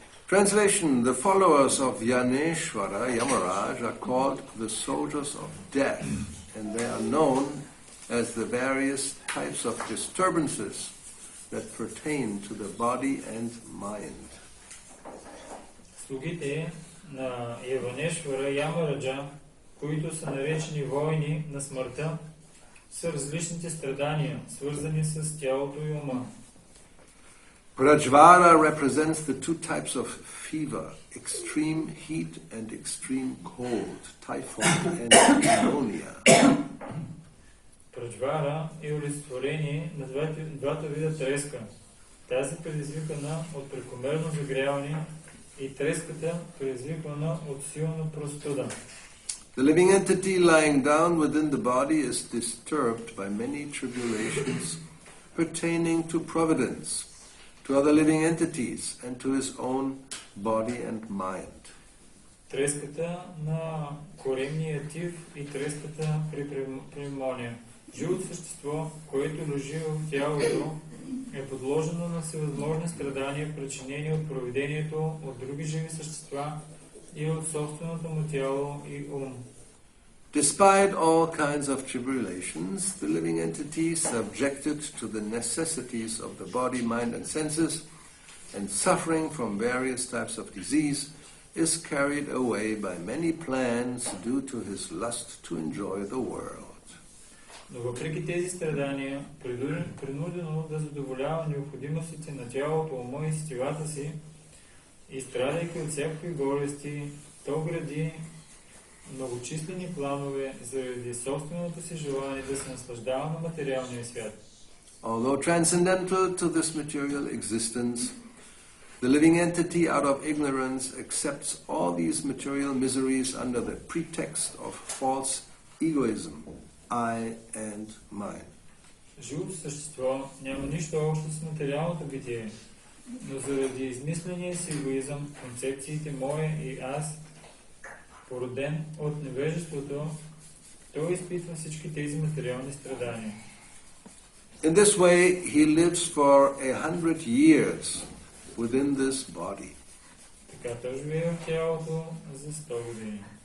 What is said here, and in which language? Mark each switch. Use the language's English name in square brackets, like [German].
[English] Translation: The followers of Yaneshwara, Yamaraj, are called the soldiers of death, and they are known as the various types of disturbances that pertain to the body and mind. [Bulgarian] Слугите на Яванешвара Ямараджа, които са наречени войни на смъртта, са различните страдания, свързани с тялото и ума. [English] Prajvara represents the two types of fever, extreme heat and extreme cold, typhoid and pneumonia. [Bulgarian] Праджвара е олицетворение на двата вида треска. Тази предизвикана от прекомерно загряване и треската предизвикана от силна простуда. [English] The living entity lying down within the body is disturbed by many tribulations pertaining to providence, to other living entities, and to his own body and mind. [Bulgarian] Треската на коремния тив и треската при пневмония. Живото същество, което лежи в тялото, е подложено на всевъзможни страдания, причинени от провидението, от други живи същества и от собственото му тяло и ум. [English] Despite all kinds of tribulations, the living entity, subjected to the necessities of the body, mind, and senses, and suffering from various types of disease, is carried away by many plans due to his lust to enjoy the world. [Bulgarian] Но въпреки тези страдания, принудено да задоволява необходимостите на тялото, ума и сетивата си, и страдайки от всякакви болести, то гради многочислени планове заради собственото си желание да се наслаждава на материалния свят. [English] Although transcendental to this material existence, the living entity out of ignorance accepts all these material miseries under the pretext of false egoism, I and mine. [Bulgarian] Живото същество няма нищо общо с материалното битие, но заради измисления си егоизъм, концепциите мое и аз, породен от невежеството, той изпитва всички тези материални страдания. [English] In this way, he lives for 100 years within this body. [Bulgarian] Така той живее в тялото за 100 години.